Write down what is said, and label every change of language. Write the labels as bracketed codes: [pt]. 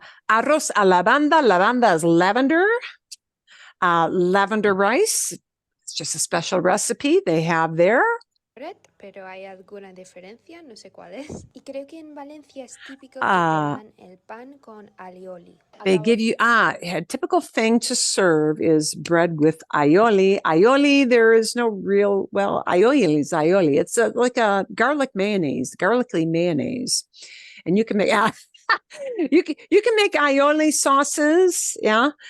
[es] Arroz a la banda. [en] La banda is lavender. Lavender rice. It's just a special recipe they have there. [es] Pero hay alguna diferencia, no sé cuál es. Y creo que en Valencia es típico que te dan el pan con alioli. [en] They give you, a typical thing to serve is bread with aioli. Aioli, there is no real, well, aioli is aioli. It's like a garlic mayonnaise, garlicky mayonnaise. And you can make, you can make aioli sauces, yeah.